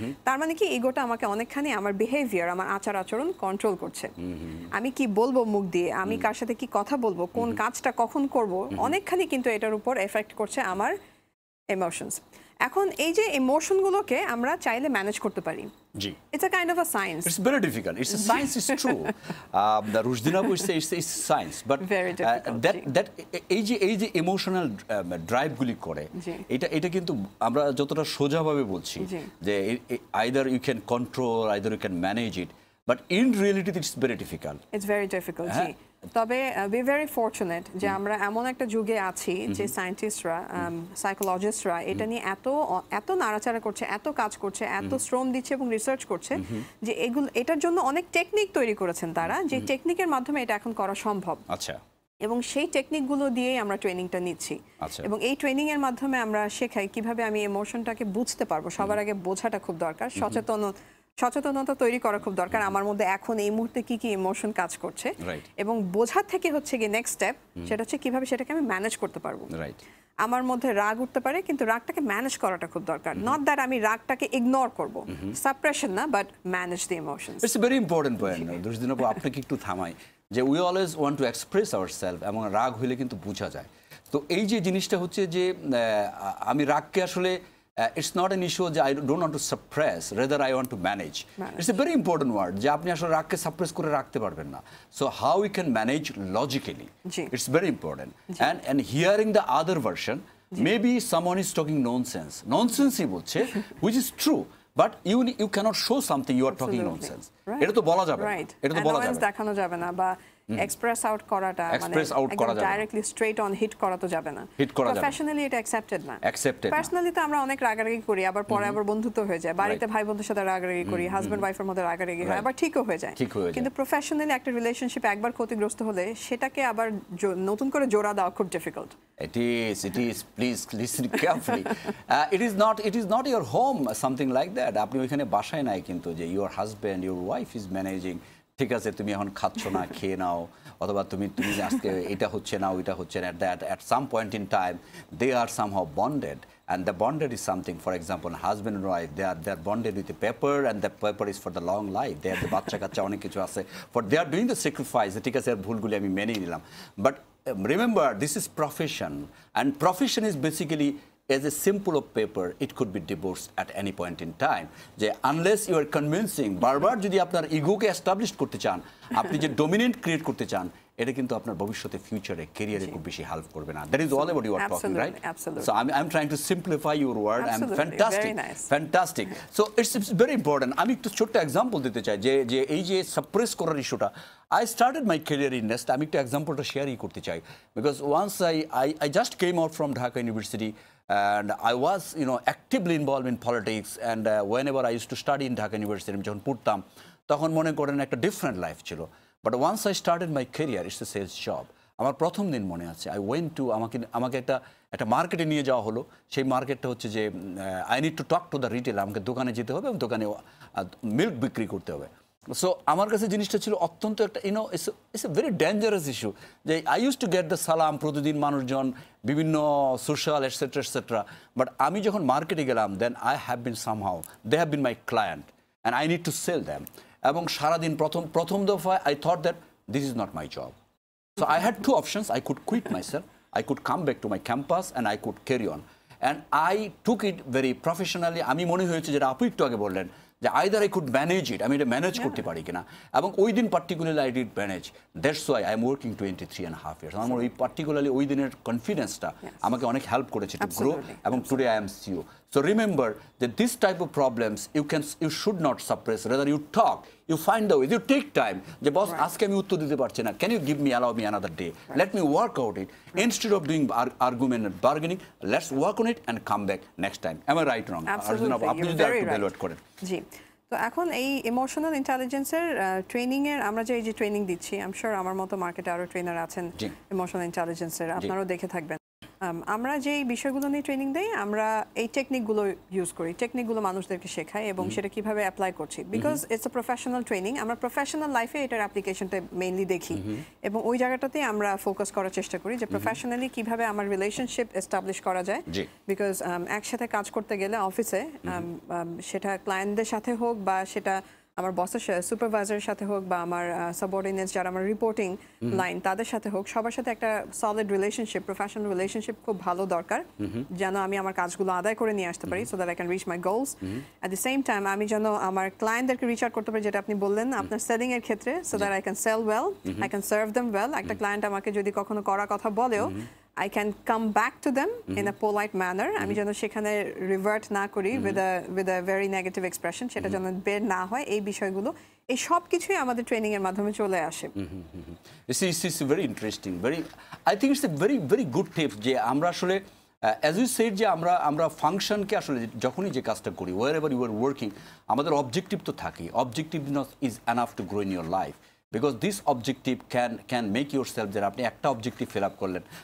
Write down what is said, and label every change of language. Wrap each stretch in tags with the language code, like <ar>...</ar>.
<bn>তার মানে কি, ইগোটা আমাকে অনেকখানি আমার বিহেভিয়ার, আমার আচার আচরণ কন্ট্রোল করছে। আমি কি বলবো মুখ দিয়ে, আমি কার সাথে কি কথা বলবো, কোন কাজটা কখন করব, অনেকখানি কিন্তু এটার উপর এফেক্ট করছে আমার ইমোশনস। এখন এই যে ইমোশনগুলোকে আমরা চাইলে ম্যানেজ করতে পারি।</bn> <en>It's a kind of a science. It's very difficult. It's a science, is true. The Rushdina would say it's science, but very difficult. That</en> <bn>এই যে ইমোশনাল ড্রাইভ গুলি করে, এটা কিন্তু আমরা যতটা সোজাভাবে বলছি যে</bn> <en>either you can control, either you can manage it, but in reality it's very difficult. It's very difficult.</en> <bn>তবে</bn> <en>we very fortunate</en> <bn>যে আমরা এমন একটা যুগে আছি যে সায়েন্টিস্টরা, সাইকোলজিস্টরা এটা নিয়ে এত নাড়াচাড়া করছে, এত কাজ করছে, এত শ্রম দিচ্ছে এবং রিসার্চ করছে যে এটার জন্য অনেক টেকনিক তৈরি করেছেন তারা, যে টেকনিকের মাধ্যমে এটা এখন করা সম্ভব। আচ্ছা। এবং সেই টেকনিকগুলো দিয়েই আমরা ট্রেনিংটা নিচ্ছি, এবং এই ট্রেনিং এর মাধ্যমে আমরা শেখাই কিভাবে আমি ইমোশনটাকে বুঝতে পারবো। সবার আগে বোঝাটা খুব দরকার, সচেতনতা তৈরি করা খুব দরকার আমার মধ্যে এখন এই মুহূর্তে কি কি ইমোশন কাজ করছে, এবং বোঝার থেকে হচ্ছে গিয়ে নেক্সট স্টেপ, সেটা হচ্ছে কিভাবে সেটাকে আমি ম্যানেজ করতে পারবো। আমার মধ্যে রাগ উঠতে পারে, কিন্তু রাগটাকে ম্যানেজ করাটা খুব দরকার।</bn> <en>not that</en> <bn>আমি রাগটাকে ইগনোর করব, সাপ্রেশন না,</bn> <en>But manage the emotions. It's a very important point.</en> <bn>দুর্দিন আপু, আপনাকে একটু থামাই যে</bn> <en>we always want to express ourself,</en> <bn>এবং রাগ হইলে কিন্তু বোঝা যায়। তো এই যে জিনিসটা হচ্ছে যে আমি রাগকে আসলে</bn> <en>it's not an issue যে I don't want to suppress, rather I want to manage. It's a very important word</en> <bn>যে আপনি আসলে রাগকে সাপ্রেস করে রাখতে পারবেন না।</bn> <en>So how we can manage logically, it's very important. And hearing the other version, maybe someone is talking nonsense</en> <bn>ই বলছে,</bn> <en>which is true, but you can't show something you are talking nonsense,</en> <bn>এটা তো বলা যাবে না, এটা তো বলা যাবে না, দেখানো যাবে না, বা এক্সপ্রেস আউট করাটা মানে একদম ডাইরেক্টলি স্ট্রেট অন হিট করা তো যাবে না, প্রফেশনালি এটা অ্যাকসেপ্টেড না। পার্সোনালি তো আমরা অনেক রাগারাগি করি, আবার পরে আবার বন্ধুত্ব হয়ে যায়, বাড়িতে ভাই বোনদের সাথে রাগারাগি করি, হাজবেন্ড ওয়াইফের মধ্যে রাগারাগি হয়, আবার ঠিকও হয়ে যায়। কিন্তু প্রফেশনালি একটা রিলেশনশিপ একবার ক্ষতিগ্রস্ত হলে সেটাকে আবার নতুন করে জোড়া দেওয়া খুব difficult.</bn> <en>It is. Please listen carefully. It is not your home, something like that.</en> <bn>আপনি ওইখানে বাসায় নাই কিন্তু যে</bn> <en>your husband, your wife is managing.</en> <bn>ঠিক আছে, তুমি এখন খাচ্ছ না, খেয়ে নাও, অথবা তুমি আজকে এটা হচ্ছে না, ওইটা হচ্ছে না।</bn> <en>At some point in time, they are somehow bonded. And the bonded is something, for example, husband and wife, they are bonded with the paper, and the paper is for the long life. They are the</en> <bn>বাচ্চা কাচ্চা অনেক কিছু আছে,</bn> <en>for they are doing the sacrifice.</en> <bn>ঠিক আছে, ভুলগুলি আমি মেনে নিলাম,</bn> <en>but remember, this is profession, and profession is basically as a simple of paper, it could be divorced at any point in time.</en> <bn>যে</bn> <en>unless you are convincing,</en> <bn>বারবার যদি আপনার ইগোকে এস্টাবলিশ করতে চান, আপনি যে ডমিনেন্ট ক্রিয়েট করতে চান, এটা কিন্তু আপনার ভবিষ্যতে ফিউচারে ক্যারিয়ারে খুব বেশি হেল্প করবে না।</bn> <en>That is all about you are talking, right? So I'm trying to simplify your word. I'm fantastic. So it's very important.</en> <bn>আমি একটু ছোট্ট এক্সাম্পল দিতে চাই যে এই যে সাপ্রেস করার ইস্যুটা,</bn> <en>I started my career in Nest.</en> <bn>আমি একটু এক্সাম্পলটা শেয়ারই করতে চাই,</bn> <en>because once I just came out from Dhaka University, and I was actively involved in politics, and whenever I used to study in Dhaka University,</en> <bn>আমি যখন পড়তাম তখন মনে করেন একটা ডিফারেন্ট লাইফ ছিল।</bn> <en>But once I started my career, it's a sales job.</en> <bn>আমার প্রথম দিন মনে আছে,</bn> <en>I went to</en> <bn>আমাকে একটা মার্কেটে নিয়ে যাওয়া হলো। সেই মার্কেটটা হচ্ছে যে</bn> <en>I need to talk to the retailer,</en> <bn>আমাকে দোকানে যেতে হবে এবং দোকানে মিল্ক বিক্রি করতে হবে। সো আমার কাছে জিনিসটা ছিল অত্যন্ত একটা</bn> <en>it's a very dangerous issue, যে I use to get the সালাম,</en> <bn>প্রতিদিন মানুষজন বিভিন্ন সোশ্যাল এটসেট্রা, বাট আমি যখন মার্কেটে গেলাম,</bn> <en>Then I have been somehow, they have been my client, and I need to sell them.</en> <bn>এবং সারাদিন প্রথম দফায়</bn> <en>I thought that this is not my job. So I had two options, I could quit myself, I could come back to my campus and I could carry on. And I took it very professionally.</en> <bn>আমি মনে হয়েছে যেটা আপু একটু আগে বললেন, যে</bn> <en>either I could manage it,</en> <bn>আমি এটা ম্যানেজ করতে পারি কিনা, এবং ওই দিন particularly</bn> <en>I did manage. That's why I am working 23.5 years.</en> <bn>আমার ওই পার্টিকুলারলি ওই দিনের কনফিডেন্সটা আমাকে অনেক হেল্প করেছে</bn> <en>To grow, এবং today I am CEO. So remember that this type of problems you should not suppress, rather you talk, you find the way, you take time. The boss ask me</en> <bn>uttor dite parche na,</bn> <en>can you allow me another day, let me work out it, instead of doing argument and bargaining, let's work on it and come back next time. Am I right or wrong? Absolutely, you're very right.</en> <bn>জি, তো এখন এই emotional ইন্টেলিজেন্সের training এর আমরা যে এই যে training দিচ্ছি,</bn> <en>I am sure</en> <bn>আমার মতো মার্কেটে আরো ট্রেনার আছেন ইমোশনাল ইন্টেলিজেন্সের, আপনারাও দেখে থাকবেন। আমরা যে বিষয়গুলো নিয়ে ট্রেনিং দেই, আমরা এই টেকনিকগুলো ইউজ করি, টেকনিকগুলো মানুষদেরকে শেখাই এবং সেটা কিভাবে অ্যাপ্লাই করছি,</bn> <en>Because it's a professional training.</en> <bn>আমরা প্রফেশনাল লাইফে এটার অ্যাপ্লিকেশনটা মেইনলি দেখি, এবং ওই জায়গাটাতেই আমরা ফোকাস করার চেষ্টা করি যে প্রফেশনালি কিভাবে আমার রিলেশনশিপ এস্টাবলিশ করা যায়। বিকজ একসাথে কাজ করতে গেলে অফিসে, সেটা ক্লায়েন্টদের সাথে হোক বা সেটা আমার বসের সুপারভাইজারের সাথে হোক বা আমার সাবঅর্ডিনেটস যারা আমার রিপোর্টিং লাইন তাদের সাথে হোক, সবার সাথে একটা সলিড রিলেশনশিপ, প্রফেশনাল রিলেশনশিপ খুব ভালো দরকার, যেন আমি আমার কাজগুলো আদায় করে নিয়ে আসতে পারি,</bn> <en>So that I can reach my goals. At the same time</en> <bn>আমি যেন আমার ক্লায়েন্টদেরকে রিচ আউট করতে পারি, যেটা আপনি বললেন আপনার সেলিং এর ক্ষেত্রে,</bn> <en>So that I can sell well, I can serve them well.</en> <bn>একটা ক্লায়েন্ট আমাকে যদি কখনো করা কথা বলেও,</bn> <en>I can come back to them in a polite manner.</en> <bn>আমি যেন সেখানে রিভার্ট না করি</bn> <en>with a very negative expression,</en> <bn>সেটা যেন বের না হয়। এই বিষয়গুলো, এই সব কিছুই আমাদের ট্রেনিং এর মাধ্যমে চলে আসে।</bn> <en>It's very interesting, I think it's a very good tip</en> <bn>যে আমরা আসলে</bn> <en>as you said</en> <bn>যে আমরা ফাংশনকে আসলে যখনই যে কাজটা করি,</bn> <en>wherever you are working,</en> <bn>আমাদের অবজেক্টিভ তো থাকে।</bn> <en>Objectiveness is enough to grow in your life. Because this objective can make yourself that</en> <bn>আপনি একটা অবজেক্টিভ ফিল আপ করলেন।</bn>